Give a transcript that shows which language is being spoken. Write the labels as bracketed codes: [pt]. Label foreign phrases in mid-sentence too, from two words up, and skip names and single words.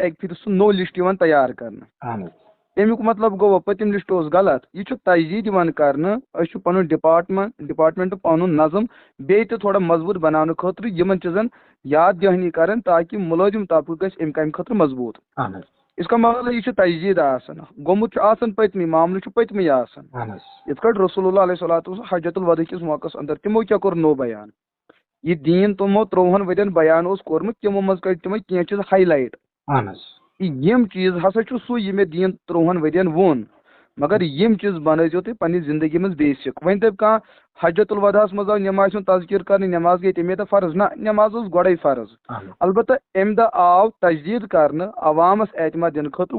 [ks] اکہِ پھِرِ سُہ نوٚو لسٹ یِوان تیار کرنہٕ تمیُک مطلب گوٚو پٔتِم لسٹ اوس غلط یہِ چھُ تجدیٖد یِوان کرنہٕ أسۍ چھُ پنُن ڈپارٹمنٹ پنُن نظم بیٚیہِ تہِ تھوڑا مضبوٗط بناونہٕ خٲطرٕ یِمن چیٖزن یاد دہانی کران تاکہِ مُلٲزِم طبقہٕ گژھِ امہِ کامہِ خٲطرٕ مضبوٗط [ur] اس کا مطلب [ks] یہِ چھُ تجدیٖد آسان گوٚمُت چھُ آسان پٔتمہِ معاملہٕ چھُ پٔتمٕے آسان یِتھ کٲٹھۍ رسول اللہ [ar] علیہ صلاتُ وسلام [ks] حجت الوداع کِس موقعس انٛدر تِمو کیٛاہ کوٚر نوٚو بیان یہِ دیٖن تِمو 13 ؤرین بیان اوس کوٚرمُت تِمو منٛز کٔرۍ تِمے کینٛہہ چیٖز ہاے لایٹ یِم چیٖز ہسا چھُ سُے یہِ مےٚ دیٖن 13 ؤرین ووٚن مگر یِم چیٖز بنٲیزیو تُہۍ پننہِ زندگی منٛز بیسِک وۄنۍ دپہِ کانٛہہ حجت الوداعس منٛز آو نٮ۪مازِ ہُنٛد تذکیٖر کرنہٕ نٮ۪ماز گٔے تمے دۄہ فرض نہ نٮ۪ماز ٲس گۄڈے فرض البتہ امہِ دۄہ آو تجدیٖد کرنہٕ عوامس اعتماد دِنہٕ خٲطرٕ